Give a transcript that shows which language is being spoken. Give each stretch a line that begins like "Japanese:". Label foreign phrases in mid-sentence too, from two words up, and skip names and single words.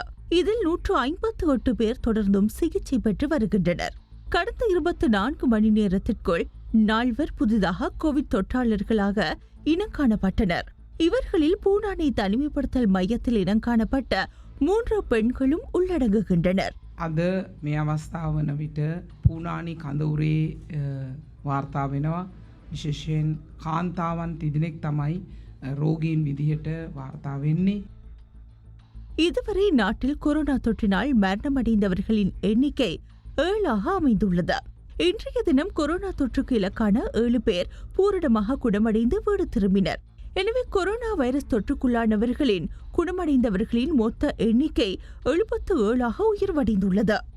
Tamil: இதில் 158 பேர் தொடர்ந்தும் சிகிச்சை பெற்று வருகின்றனர். கடந்த 24 மணி நேரத்திற்குள் 4 புதிதாக கோவிட் தொற்றாளர்களாக இனங்காணப்பட்டனர். இவர்களில் பூனானை தனிமைப்படுத்தல் மையத்தில் இனங்காணப்பட்ட 3 பெண்களும் உள்ளடங்குகின்றனர்.
Sinhala: අද මේ අවස්ථාව වන විට පූනානි කඳවුරේ වාර්තා වෙනවා. විශේෂයෙන් කාන්තාවන් 3 තමයි රෝගීන් විදිහට වාර්තා වෙන්නේ.
Tamil: இதுவரை நாட்டில் கொரோனா தொற்றினால் மரணமடைந்தவர்களின் எண்ணிக்கை 7 அமைந்துள்ளது. இன்றைய தினம் கொரோனா தொற்றுக்கு இலக்கான 7 பேர் பூரணமாக குணமடைந்து வீடு திரும்பினர். எனவே கொரோனா வைரஸ் தொற்றுக்குள்ளானவர்களின் குணமடைந்தவர்களின் மொத்த எண்ணிக்கை 77 உயர்வடைந்துள்ளது.